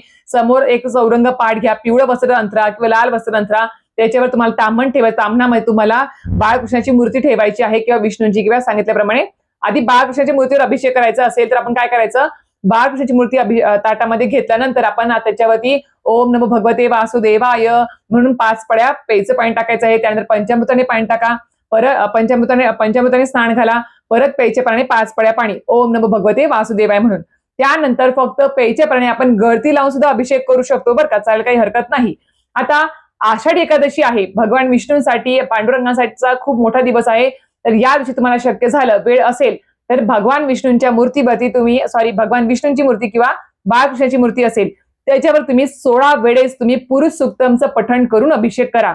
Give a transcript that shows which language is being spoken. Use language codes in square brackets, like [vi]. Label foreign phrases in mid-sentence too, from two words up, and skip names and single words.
[mr] समोर एक चौरंग पाठ घ्या, पिवळं वस्त्र अंथरा किंवा लाल वस्त्र अंथरा, त्याच्यावर तुम्हाला ताम्हण ठेवायचं. ताम्हणामध्ये तुम्हाला बाळकृष्णाची मूर्ती ठेवायची आहे किंवा विष्णूंची, किंवा सांगितल्याप्रमाणे आधी बाळकृष्णाच्या मूर्तीवर अभिषेक करायचा असेल तर आपण काय करायचं, बाळकृष्णाची मूर्ती ताटामध्ये घेतल्यानंतर आपण त्याच्यावरती [sa] ओम नमो भगवते वासुदेवाय [mr] म्हणून 5 पड्या प्यायचं पाणी टाकायचं आहे. त्यानंतर पंचामृताने पाणी टाका, परत पंचामृताने स्नान घाला, परत प्यायच्या पाण्याने 5 पड्या पाणी [sa] ओम नमो भगवते वासुदेवाय [mr] म्हणून. त्यानंतर फक्त प्यायच्या पाण्याने आपण गळती लावून सुद्धा अभिषेक करू शकतो बरं का, चालेल, काही हरकत नाही. आता आषाढी एकादशी आहे, भगवान विष्णूंसाठी, पांडुरंगासाठीचा खूप मोठा दिवस आहे. तर या दिवशी तुम्हाला शक्य झालं, वेळ असेल तर भगवान विष्णूंच्या मूर्तीवरती तुम्ही, भगवान विष्णूंची मूर्ती किंवा बाळकृष्णाची मूर्ती असेल त्याच्यावर तुम्ही 16 वेळेस तुम्ही पुरुष सुक्तमचं पठण करून अभिषेक करा.